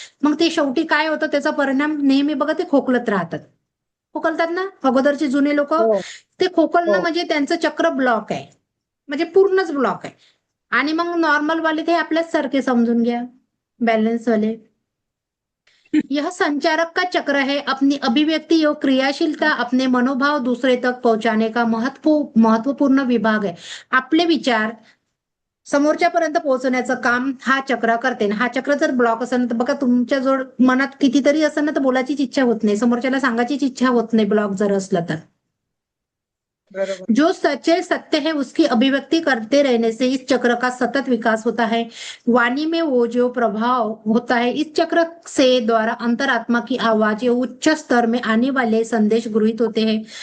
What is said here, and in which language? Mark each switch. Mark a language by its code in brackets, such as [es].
[mr] मग ते शेवटी काय होतं, त्याचा परिणाम नेहमी बघा ते खोकलत राहतात. खोकलतात ना अगोदरचे जुने लोक, हो. ते खोकलणं हो. म्हणजे त्यांचं चक्र ब्लॉक आहे, म्हणजे पूर्णच ब्लॉक आहे. आणि मग नॉर्मल वाले ते आपल्याच सारखे समजून घ्या, बॅलन्स वाले. [hi] यह संचारक का चक्र है, अपनी अभिव्यक्ति और क्रियाशीलता, अपने मनोभाव दूसरे तक पहुंचाने का महत्वपूर्ण विभाग है. [mr] आपले विचार समोरच्यापर्यंत पोहोचवण्याचं काम हा चक्र करते. हा चक्र जर ब्लॉक असेल तर बघा तुमच्या जवळ मनात कितीतरी असेल ना, तर बोलायचीच इच्छा होत नाही, समोरच्याला सांगायचीच इच्छा होत नाही, ब्लॉक जर असला तर. बरोबर. [hi] जो सच्चे सत्य है उसकी अभिव्यक्ति करते रहने से इस चक्र का सतत विकास होता है. वाणी में वो जो प्रभाव होता है इस चक्र से द्वारा अंतरात्मा की आवाज या उच्च स्तर में आने वाले संदेश गृहीत होते हैं.